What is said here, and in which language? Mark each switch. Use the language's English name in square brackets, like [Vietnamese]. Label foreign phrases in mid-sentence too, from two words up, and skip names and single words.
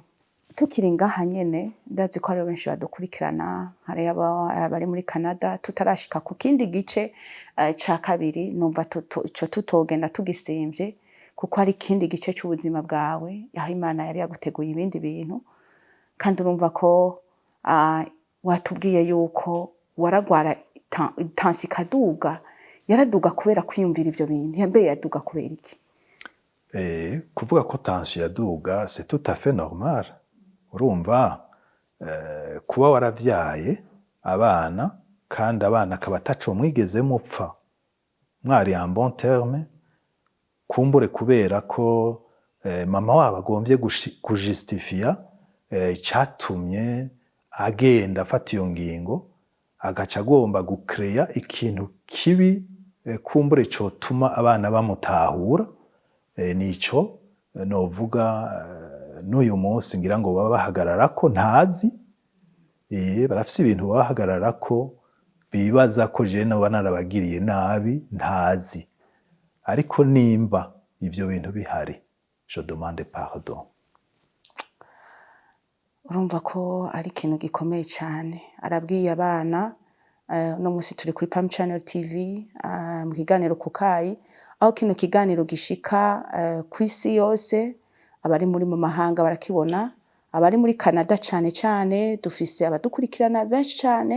[Rundi] Tukiri ngaha nyene, ndazi ko ari benshi badukurikirana, hari abari muri Canada, tutarashika ku kindi gice ca kabiri, numva ico tutogenda tugisimvye, kuko hari ikindi gice c'ubuzima bwawe, aho Imana yari yaguteguye ibindi bintu. Kandi urumva ko watubwiye yuko waragwara itansi ikaduga, yaraduga kubera kwiyumvira ivyo bintu, mbe yaduga kubera iki? Kuvuga ko tension yaduga, [French] c'est tout à fait normal. [Rundi] Urumva kuba waravyaye abana, kandi abana akaba ataco mwigeze mupfa, mwari [French] en bon terme, [Rundi] kumbure kubera ko mama wabo agomvye kujustifia icatumye agenda afata iyo ngingo, agaca agomba gucrea ikintu kibi, kumbure cotuma abana bamutahura. Nico novuga n'uyu munsi ngira ngo baba bahagarara ko ntazi, barafise ibintu bahagarara ko bibaza ko je noba narabagiriye nabi ntazi. Ariko nimba ivyo bintu bihari, [French] je demande pardon. [Rundi] Urumva ko ari ikintu gikomeye cyane. Arabwiye abana, no musi turi kuri Pam Channel TV, mu kiganiro Kukayi, aho kino kiganiro gishika kw'isi yose, abari muri mu mahanga barakibona, abari muri Canada cyane dufise abadukurikirana benshi cyane.